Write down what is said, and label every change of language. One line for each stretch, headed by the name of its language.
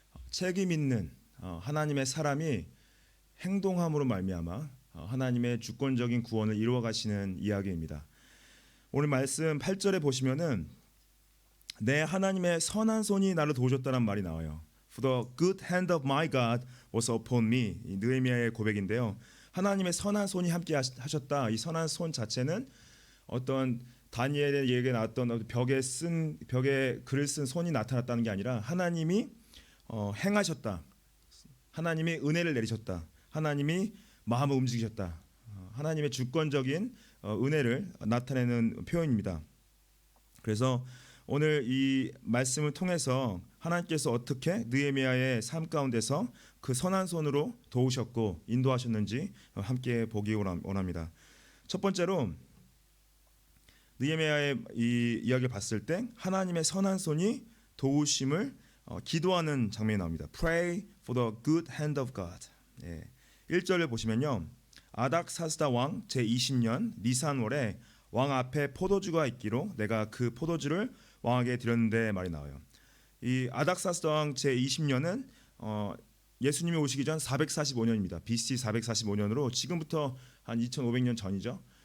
Korean: 책임 있는 하나님의 사람이 행동함으로 말미암아 하나님의 주권적인 구원을 이루어 가시는 이야기입니다. 오늘 말씀 8절에 보시면은 내 하나님의 선한 손이 나를 도우셨다는 말이 나와요.
English: For the good hand of my God was upon me.
Korean: 이 느헤미야의 고백인데요. 하나님의 선한 손이 함께 하셨다. 이 선한 손 자체는 어떤 다니엘의 얘기에 나왔던 벽에 글을 쓴 손이 나타났다는 게 아니라 하나님이 행하셨다. 하나님이 은혜를 내리셨다. 하나님이 마음을 움직이셨다. 하나님의 주권적인 은혜를 나타내는 표현입니다. 그래서 오늘 이 말씀을 통해서 하나님께서 어떻게 느헤미야의 삶 가운데서 그 선한 손으로 도우셨고 인도하셨는지 함께 보기 원합니다. 첫 번째로 느헤미야의 이 이야기를 봤을 때 하나님의 선한 손이 도우심을 기도하는 장면이 나옵니다.
English: Pray for the good hand of God.
Korean: 1절을 보시면요. 아닥사스다 왕 제20년 니산월에 왕 앞에 포도주가 있기로 내가 그 포도주를 왕에게 드렸는데 말이 나와요. 이 아닥사스다 왕 제20년은 예수님이 오시기 전 445년입니다. BC 445년으로 지금부터 한 2500년 전이죠.